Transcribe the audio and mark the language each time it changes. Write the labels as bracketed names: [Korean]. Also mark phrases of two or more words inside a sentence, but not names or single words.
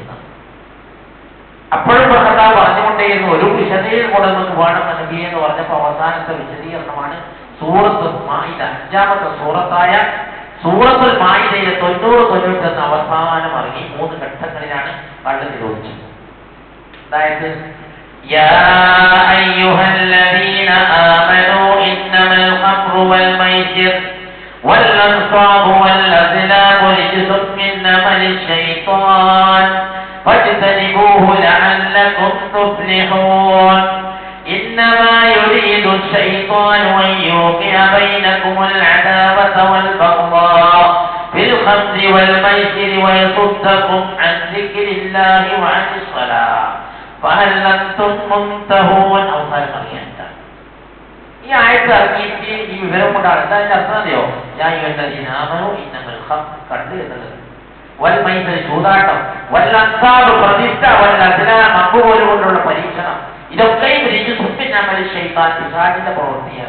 [Malayalam] അപ്പോഴും ഭർത്താവ് പറഞ്ഞുകൊണ്ടേയിരുന്നു ഒരു വിശദീകരണം കൂടെ നമുക്ക് വേണം നബി എന്ന് പറഞ്ഞപ്പോൾ അവസാനത്തെ വിശദീകരണമാണ് സൂറത്തുൽ മാഇദ, 5-ാമത്തെ സൂറത്തായ സൂറത്തുൽ മാഇദയിലെ 90-91 അവസാനം ഇറങ്ങി 3 ഘട്ടങ്ങളിലാണ് കള്ള് നിരോധിച്ചത്. [Arabic] അതായത് يا أيها الذين آمنوا إنما الخمر والميسر والأنصاب والأزلام رجس من عمل الشيطان فاجتنبوه لعلكم تفلحون إنما يريد الشيطان أن يوقع بينكم العداوة والبغضاء في الخمر والميسر ويصدكم عن ذكر الله وعن الصلاة فهل أنتم منتهون. [Malayalam] അവസാനം അറിയാത്ത ഈ ആയത്ത് ഇറങ്ങിയിട്ട് ഈ വിവരം കൊണ്ടാണ് എന്താ അതിന്റെ അർത്ഥം അറിയോ? ഞാൻ കണ്ട് എന്നുള്ളത് വൽമൈസർ ചൂതാട്ടം, വല്ലൻസാബ് പ്രതിഷ്ഠ, വല്ലസ്ലാം അമ്പുപോലെ കൊണ്ടുള്ള പരീക്ഷണം, ഇതൊക്കെയും പിശാചിന്റെ പ്രവൃത്തിയാണ്.